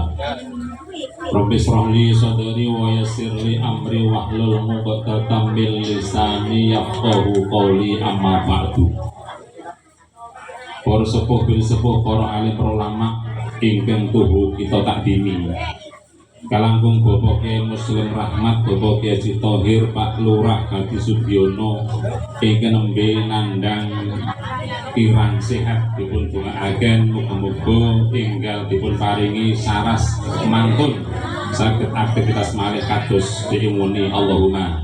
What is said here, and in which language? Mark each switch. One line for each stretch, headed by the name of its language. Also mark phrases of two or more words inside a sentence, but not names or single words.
Arabic: رب اشرح لي صدري ويسر لي أمري واحلل عقدة من لساني يفقهوا قولي، أما بعد.
Javanese: Para sepuh bil sepuh, para alim ulama ingkang tuhu kita takdimi. Kalangkung Bapak Kyai Muslim Rahmat, Bapak Kyai Haji Thohir, Pak Lurah Hadi Sudiono ingkang nembe nandhang kirang sehat dipun dongaaken muga-muga enggal dipun paringi saras mangkun saged aktivitas malih kados diimuni Allahumma.